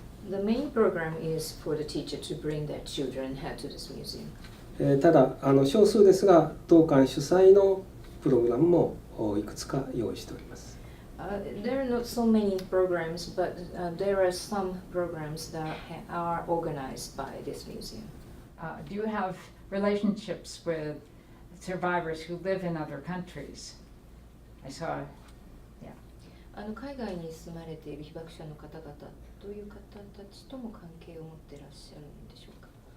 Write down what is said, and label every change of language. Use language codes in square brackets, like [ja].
[en] The main program is for the teacher to bring their children to this museum. [ja] ただ少数ですが当館主催のプログラムもいくつか用意しております。 [en] There are not so many programs, but there are some programs that are organized by this museum. Do you have relationships with survivors who live in other countries? I saw, yeah. [ja] 海外に住まれている被爆者の方々という方たちとも関係を持っていらっしゃるんでしょうか。